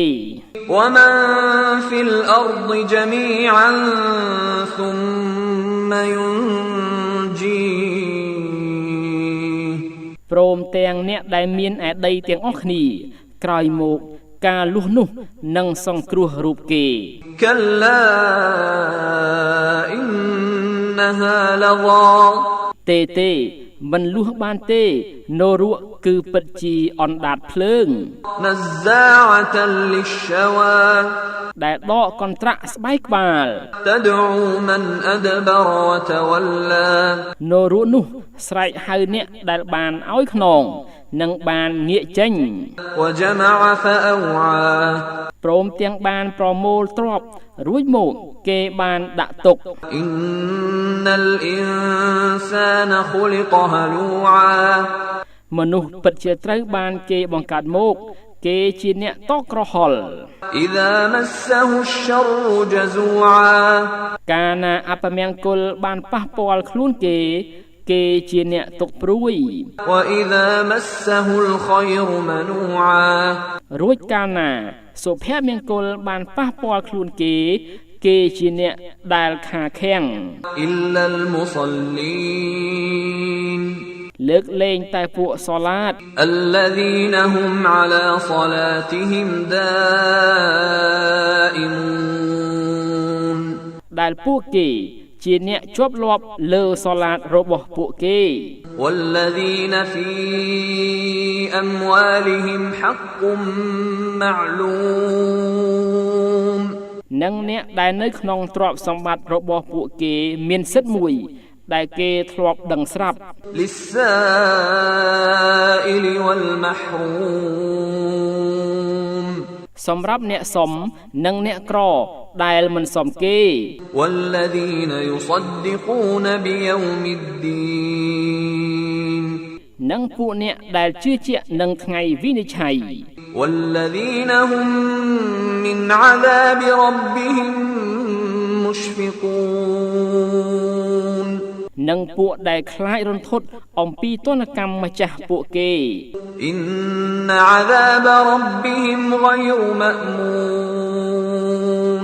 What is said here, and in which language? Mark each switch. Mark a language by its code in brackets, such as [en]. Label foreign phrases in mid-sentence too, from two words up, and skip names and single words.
[ar] ومن في الأرض جميعا ثم ينجيه [km] ព្រមទាំងអ្នកដែលមានឯដីទាំងអស់គ្នាក្រោយមកការលុះនោះនឹងសង្គ្រោះរូបគេ [ar] كلا إنها لظى [km] ទេមិនលុះបានទេនរកគឺពិតជាអណ្ដាតភ្លើង [ar] نزاعة للشوى [km] ដែលដកកន្ត្រាក់ស្បែកក្បាល [ar] تدعو من أدبر وتولى [km] នរកនោះស្រែកហៅអ្នកដែលបានឲ្យខ្នងនិងបានងាកចេញ [ar] وجمع فأوعى [km] ព្រមទាំងបានប្រមូលទ្រព្យរួចមកគេបានដាក់ទុក [ar] إن الإنسان خلق هلوعا [km] មនុស្សពិតជាត្រូវបានគេបង្កើតមកគេជាអ្នកតក់ក្រហល់ [ar] إذا مسه الشر جزوعا [km] កាលណាអពមង្គលបានប៉ះពាល់ខ្លួនគេជាអ្នកទុកព្រួយ [ar] وإذا مسه الخير منوعا [km] រួចកាលណាសុភមង្គលបានប៉ះពាល់ខ្លួនគេជាអ្នកដែលខាខាំង [ar] إلا المصلين [km] លើកលែងតែពួកសូឡាត [ar] الذين هم على صلاتهم دائمون [km] ដែលពួកគេជាអ្នកជាប់លាប់លើសូឡាតរបស់ពួកគេ [ar] والذين في أموالهم حق معلوم [km] និងអ្នកដែលនៅក្នុងទ្រព្យសម្បត្តិរបស់ពួកគេមានសិទ្ធិមួយដែលគេធ្លាប់ដឹងស្រាប់ [ar] للسائل والمحروم [km] សម្រាប់អ្នកសុំនិងអ្នកក្រដែលមិនសុំគេ [ar] والذين يصدقون بيوم الدين [km] និងពួកអ្នកដែលជឿជាក់នឹងថ្ងៃវិនិច្ឆ័យ [ar] والذين هم من عذاب ربهم مشفقون [km] និងពួកដែលខ្លាចរន្ធត់អំពីទណ្ឌកម្មម្ចាស់ពួកគេ [ar] إن عذاب ربهم غير مأمون